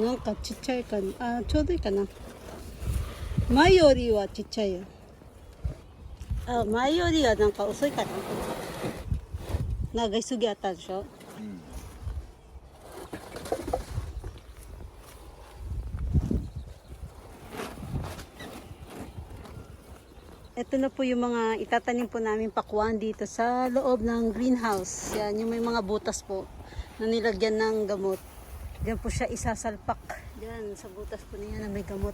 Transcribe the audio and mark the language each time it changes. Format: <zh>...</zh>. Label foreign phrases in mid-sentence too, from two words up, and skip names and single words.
<ja>なんかちっちゃいかな。あ、ちょうどいいかな。前よりはちっちゃいよ。あ、前よりはなんか遅いかな。長いすぎあったでしょ。</ja> <tl>Ito na po yung mga itatanim po namin pakuan dito sa loob ng greenhouse. Yan, yung may mga butas po na nilagyan ng gamot. Diyan po siya isasalpak. Diyan, sa butas po niya na may gamot.</tl>